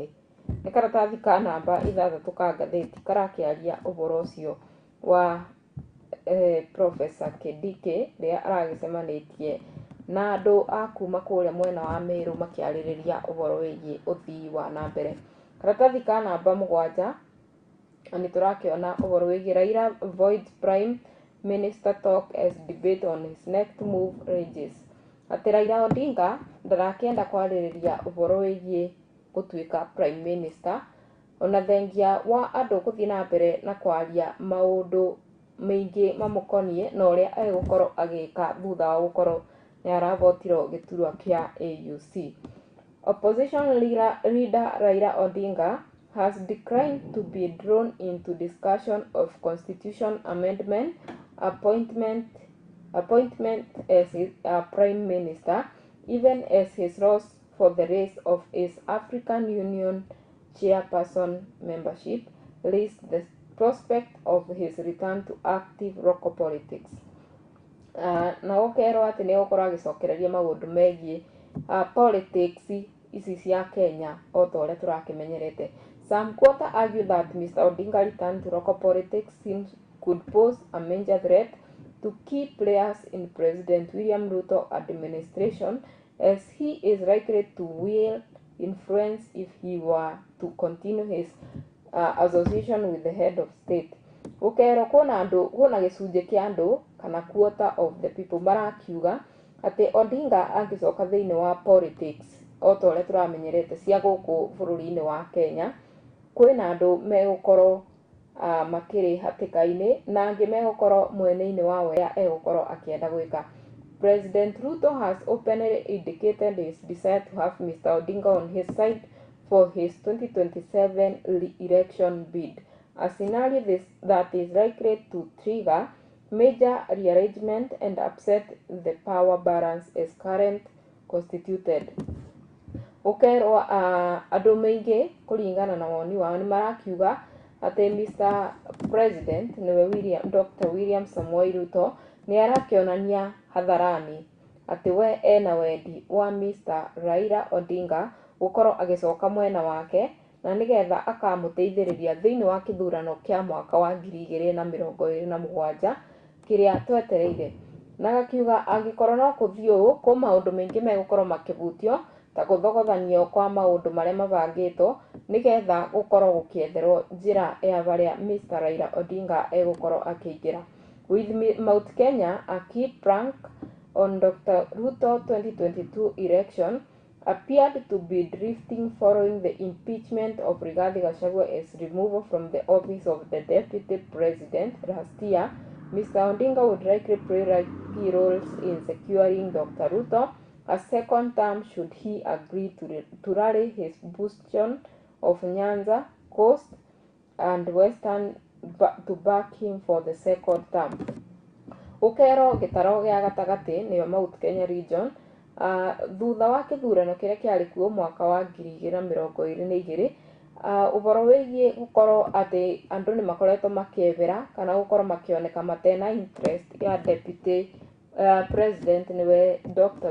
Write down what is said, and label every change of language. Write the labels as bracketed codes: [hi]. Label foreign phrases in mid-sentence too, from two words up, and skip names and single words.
[ki] Nĩ karatathi ka namba 6 ka ngathĩti karakĩaria ũhoro ũcio wa Professor Kindiki rĩrĩa aragĩcemanĩtie na andũ akuma kũrĩa mwena wa Meru makĩarĩrĩria ũhoro wĩgiĩ ũthii wa na mbere. Karatathi ka namba 7 nĩ tũrakĩona ũhoro wĩgiĩ [en] Raila avoids Prime Minister talk as debate on his next move rages. [ki] Atĩ Raila Odinga ndarakĩenda kwarĩrĩria ũhoro wĩgiĩ gũtuĩka [en] Prime Minister [ki] ona thengia wa andũ gũthiĩ na mbere na kwaria maũndũ maingĩ mamũkoniĩ na ũrĩa egũkorwo agĩka thutha wa gũkorwo nĩ aravotirwo gĩturwa kĩa AUC. [en] Opposition leader Raila Odinga has declined to be drawn into discussion of constitution amendment appointment as his prime minister, even as his loss for the race of his African Union chairperson membership raised the prospect of his return to active local politics. [ki] Na gũkerwo atĩ nĩ gũkorwo agĩcokereria maũndũ megiĩ politics ici cia Kenya o ta ũrĩa tũrakĩmenyerete. [en] Some quarter argue that Mr. Odinga return to local politics could pose a major threat to key players in President William Ruto administration, as he is likely to wield influence if he were to continue his association with the head of state. [ki] Gũkerwo kwĩna gĩcunjĩ kĩa andũ kana [en] quarter of the people [ki] marakiuga atĩ Odinga angĩcoka thĩinĩ wa politics o ta ũrĩa tũramenyerete cia gũkũ bũrũri-inĩ wa Kenya, kwĩna andũ megũkorwo makĩrĩ hatĩka-inĩ na angĩ megũkorwo mwena-inĩ wa ũrĩa egũkorwo akĩenda gwĩka. [en] President Ruto has openly indicated his desire to have Mr. Odinga on his side for his 2027 election bid, a scenario that is likely to trigger major rearrangement and upset the power balance as current constituted. [ki] Ũkerwo andũ maingĩ kũringana na woni wao nĩ marakiuga atĩ Mr. President nĩwe Dr. William Samoei Ruto nĩ arakĩonania hadharani atĩ we ena wendi wa Mr. Raila Odinga gũkorwo agĩcoka mwena wake na nĩgetha akamũteithĩrĩria thĩinĩ wa kĩthurano kĩa mwaka wa 2027 kĩrĩa twetereire. Na gakiuga angĩkorwo no kũthiĩ ũũ, kwĩ maũndũ maingĩ megũkorwo makĩhutio ta gũthogothanio kwa maũndũ marĩa mabangĩtwo nĩgetha gũkorwo gũkĩetherwo njĩra ya harĩa Mr. Raila Odinga egũkorwo akĩingĩra. [en] With Mount Kenya a key plank on Dr. Ruto 2022 election appeared to be drifting following the impeachment of Rigathi Gachagua's removal from the office of the deputy president last year. Mr. Odinga would likely play key roles in securing Dr. Ruto a second term should he agree to rally his bastion of Nyanza Coast and Western to back him for the second term. [ki] Ũkerwo gĩtaro gĩa gatagatĩ nĩyo Mount Kenya region thutha wa kĩthurano kĩrĩa kĩarĩ kuo mwaka wa 2022 ũhoro wĩgiĩ gũkorwo atĩ andũ nĩ makoretwo makĩethera kana gũkorwo makĩoneka matena interest ya [en] deputy president [ki] nĩwe Dr.